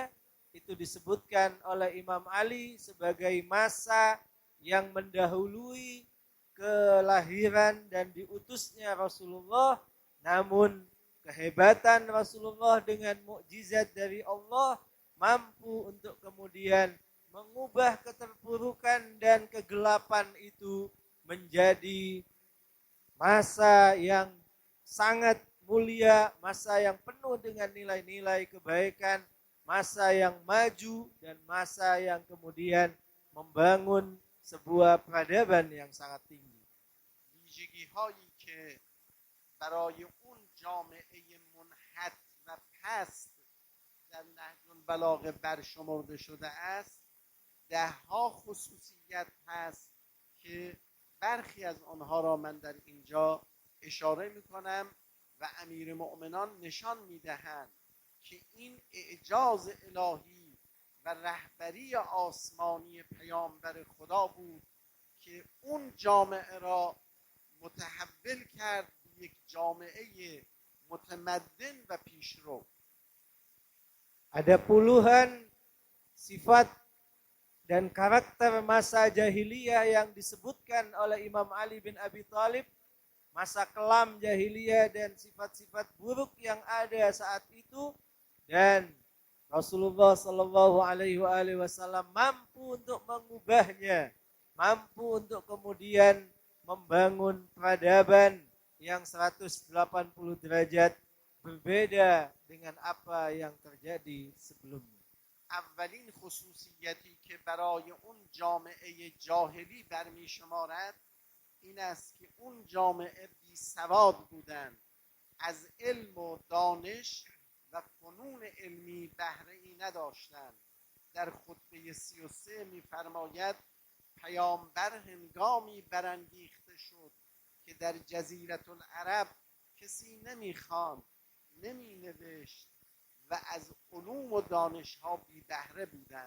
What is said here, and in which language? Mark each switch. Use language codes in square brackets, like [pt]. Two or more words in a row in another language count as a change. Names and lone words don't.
[id] Itu disebutkan oleh Imam Ali sebagai masa yang mendahului kelahiran dan diutusnya Rasulullah, namun kehebatan Rasulullah dengan mukjizat dari Allah mampu untuk kemudian mengubah keterpurukan dan kegelapan itu menjadi masa yang sangat mulia, masa yang penuh dengan nilai-nilai kebaikan, masa yang maju dan masa yang kemudian membangun sebuah peradaban yang sangat tinggi. [fa] ویژگی هایی که برای اون جامعه منحط و پست در نهج البلاغه برشمرده شده است دهها خصوصیت هست که برخی از آنها را من در اینجا اشاره میکنم و امیر مؤمنان نشان میدهند که این اعجاز الهی و رهبری آسمانی پیامبر خدا بود که اون جامعه را متحول کرد به یک جامعه متمدن و پیشرو. [id] Ada puluhan sifat dan karakter masa jahiliyah yang disebutkan oleh Imam Ali bin Abi Thalib, masa kelam jahiliyah dan sifat-sifat buruk yang ada saat itu, dan Rasulullah [ar] صلى الله عليه وسلم [id] mampu untuk mengubahnya, mampu untuk kemudian membangun peradaban yang 180 derajat berbeda dengan apa yang terjadi sebelumnya. [fa] اولین خصوصیتی که برای اون جامعه جاهلی برمی شمارد این است که اون جامعه بی سواد بودند، از علم و دانش و فنون علمی بهره ای نداشتند، در خطبه 33 میفرماید پیامبر هنگامی برانگیخته شد که در جزیره العرب کسی نمیخواند، نمی نوشت و از علوم و دانشها بی بهره بودند.